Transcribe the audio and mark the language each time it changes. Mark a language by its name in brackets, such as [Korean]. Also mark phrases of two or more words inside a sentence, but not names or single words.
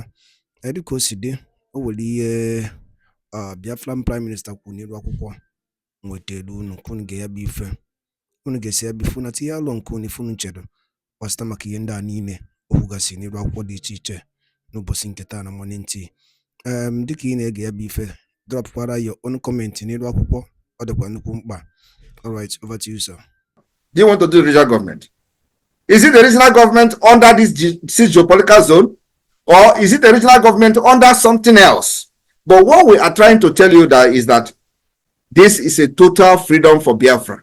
[Igbo] Dịka o si dị, o nwere ihe [English] Biafran Prime Minister [Igbo] kwuru n'ilu akwụkwọ nwetara unu ka unu ga-ya bụ ife, unu ga-esi ya bụ ife na tinye alụ nke unu ife unu chere gbasịta maka ihe ndị a niile o kwugasị n'ilu akwụkwọ dị iche iche n'ụbọchị nke taa na [English] morning tea. [Igbo] Dịka ị na-ege ya bụ ife, dropkwara [English] your own comment [Igbo] n'ilu akwụkwọ, ọ dịkwa nnukwu mkpa. [English] All right, over to you, sir. Do you want to do regional government? Is it the regional government under this geopolitical zone, or is it the regional government under something else? But what we are trying to tell you that is that this is a total freedom for Biafra.